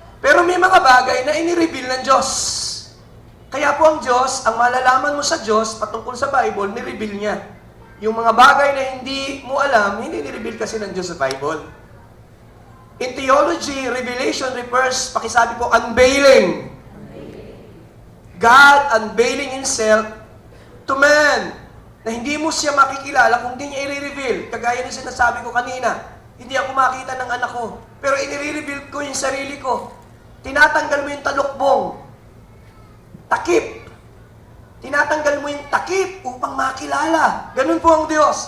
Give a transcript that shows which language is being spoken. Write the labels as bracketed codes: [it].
[tl] Pero may mga bagay na inireveal ng Diyos. Kaya po ang Diyos, ang malalaman mo sa Diyos patungkol sa Bible, nireveal niya. Yung mga bagay na hindi mo alam, hindi nireveal kasi ng Diyos sa Bible. [en] In theology, revelation refers, [tl] pakisabi po, [en] unveiling. God unveiling Himself to man. [tl] Na hindi mo siya makikilala kung hindi niya i-reveal. Kagaya ng sinasabi ko kanina, hindi ako makita ng anak ko. Pero i-reveal ko yung sarili ko. Tinatanggal mo yung talukbong. Takip. Tinatanggal mo yung takip upang makilala. Ganun po ang Diyos.